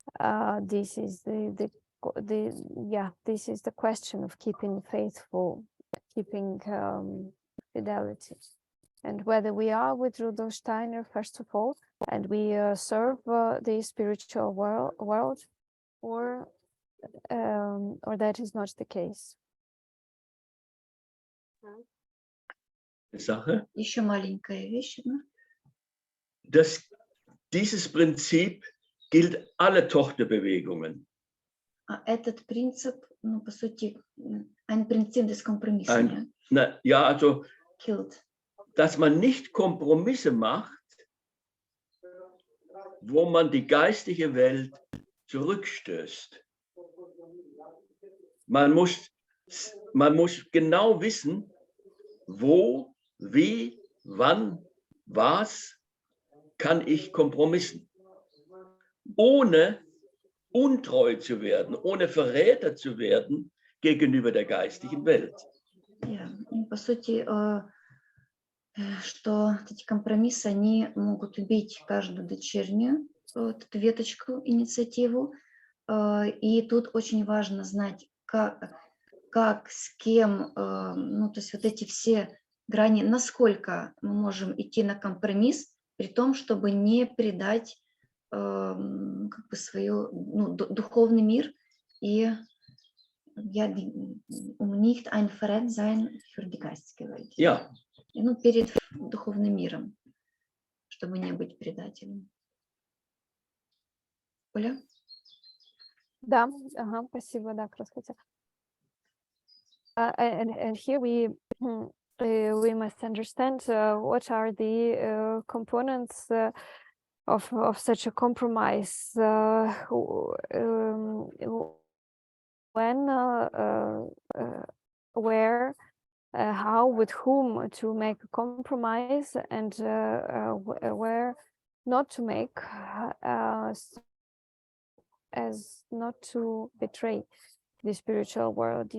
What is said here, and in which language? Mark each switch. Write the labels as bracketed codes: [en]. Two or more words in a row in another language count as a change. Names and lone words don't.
[en] This is the this is the question of keeping faithful, keeping fidelity, and whether we are with Rudolf Steiner first of all, and we serve the spiritual world, or that is not the case. [de] Sache, [ru] Еще маленькая вещь, да? [de] Dieses Prinzip gilt alle Tochterbewegungen. [ru] Этот принцип, ну, по сути, [de] ein Prinzip des Kompromisses, Ja, also, gilt. dass man nicht Kompromisse macht, wo man die geistige Welt zurückstößt. Man muss genau wissen, wo, wie, wann, was kann ich kompromissen, ohne untreu zu werden, ohne Verräter zu werden gegenüber der geistigen Welt. [en] Yeah. [ru] И, по сути, что эти компромиссы, они могут убить каждую дочернюю вот, эту веточку, инициативу. И тут очень важно знать, как с кем, ну, то есть вот эти все грани, насколько мы можем идти на компромисс, при том, чтобы не предать как бы свою, ну, духовный мир и [de] nicht ein Verrat sein für die geistige Welt. Ja. [ru] Ну, перед духовным миром, чтобы не быть предателем. Оля? Да, спасибо, да, как раз хотела. [en] And here we must understand what are the components of such a compromise when, where, how, with whom to make a compromise, and where not to make, as not to betray the spiritual world.